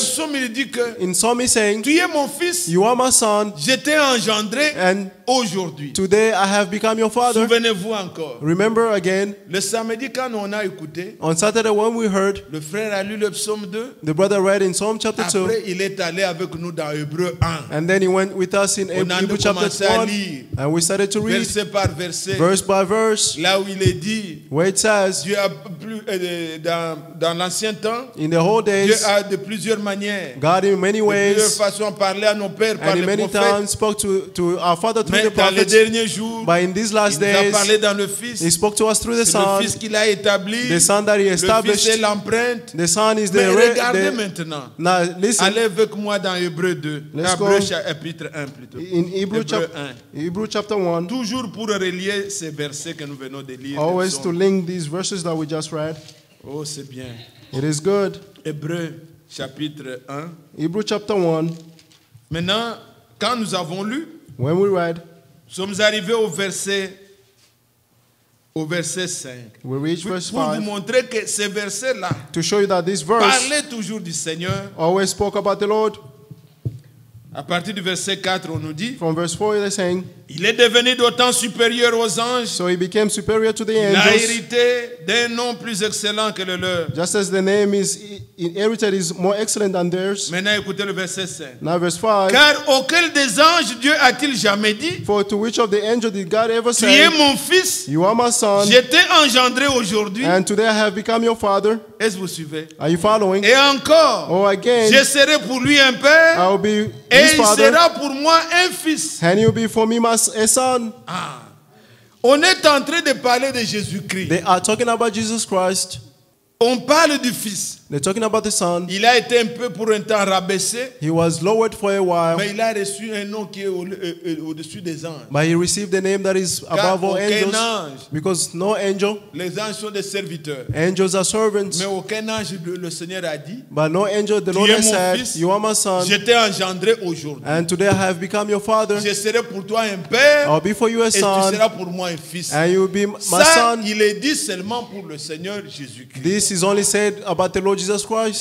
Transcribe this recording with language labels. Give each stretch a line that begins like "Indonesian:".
French: psaume, il dit que
English: In Psalm he's saying,
French: tu es mon fils,
English: You are my son,
French: je t'ai engendré
English: and
French: aujourd'hui.
English: today I have become your father.
French: Souvenez-vous encore.
English: Remember again,
French: Le samedi, quand on a écouté,
English: on Saturday when we heard,
French: le frère a lu le psaume 2.
English: the brother read in Psalm chapter 2,
French: Après, il est allé avec nous dans Hébreu 1.
English: and then he went with us in
French: On a
English: Hebrew chapter
French: commencé à
English: 1,
French: lire,
English: and we started to read
French: verset par verset,
English: verse by verse,
French: là où il est dit,
English: where it says,
French: Dieu a plu, dans l'ancien temps,
English: In the old
French: Dieu
English: days,
French: a de plusieurs manières,
English: God in many
French: de plusieurs
English: ways
French: façons parlé à nos pères par
English: and in
French: les
English: many
French: prophètes.
English: times spoke to our Father through
French: Mais
English: the
French: dans les
English: prophets.
French: derniers jours,
English: But in these last
French: il nous a
English: days,
French: parlé dans le Fils.
English: He spoke to us through the
French: C'est le
English: Son.
French: Fils qu'il a établi.
English: The Son that He
French: Le Fils
English: established.
French: est l'empreinte.
English: The Son is
French: Mais
English: the...
French: regardez maintenant.
English: Now listen,
French: Allez avec moi dans Hébreux 2.
English: Let's
French: Hébreux
English: go.
French: chapitre 1 plutôt.
English: in Hebrew,
French: Hébreux 1.
English: Hebrew chapter 1,
French: Toujours pour relier ces versets que nous venons de lire.
English: always
French: Ils
English: to
French: sont-
English: link these verses that we just read.
French: Oh, c'est bien.
English: It is good.
French: Hébreux chapitre 1.
English: Hebrew chapter 1,
French: Maintenant, quand nous avons lu,
English: when we read,
French: nous sommes arrivés au verset 5.
English: we reach verse
French: Pour vous
English: 5
French: montrer que ces versets-là
English: to show you that this verse
French: parlaient toujours du Seigneur.
English: always spoke about the Lord.
French: À partir du verset 4, on nous dit,
English: From verse 4, it is saying,
French: il est devenu d'autant supérieur aux anges.
English: so He became superior to the
French: Il a
English: angels,
French: hérité d'un nom plus excellent que le leur.
English: just as the name is inherited is more excellent than theirs.
French: Maintenant, écoutez le verset 5.
English: Now verse 5,
French: Car auquel des anges Dieu a-t-il jamais dit,
English: for to which of the angels did God ever
French: tu es
English: say,
French: mon fils,
English: you are my son,
French: je t'ai engendré aujourd'hui.
English: and today I have become your father?
French: Est-ce que vous suivez?
English: Are you following?
French: Et encore,
English: Or again,
French: je serai pour lui un
English: I
French: père
English: will be
French: et
English: his
French: il
English: father,
French: sera pour moi un fils.
English: and he will be for me a son. Ah.
French: On est en train de parler de Jésus-Christ.
English: They are talking about Jesus Christ.
French: On parle du fils.
English: They're talking about the son.
French: Il a été un peu pour un temps rabaissé,
English: He was lowered for a while,
French: mais il a reçu un nom qui est au-dessus des anges.
English: but he received the name that is above all
French: aucun
English: angels,
French: ange,
English: because no angel,
French: les anges sont des serviteurs,
English: angels are servants,
French: mais aucun ange, le Seigneur a dit,
English: but no angel, the Lord
French: es
English: has
French: mon
English: said,
French: fils.
English: you are my son,
French: je t'ai engendré aujourd'hui.
English: and today I have become your father.
French: Je serai pour toi un père
English: I'll be for you a
French: et tu
English: son,
French: seras pour moi un fils.
English: and you will be my
French: Ça,
English: son.
French: il est dit seulement pour le Seigneur Jésus-Christ.
English: This is only said about the Lord Jesus Christ,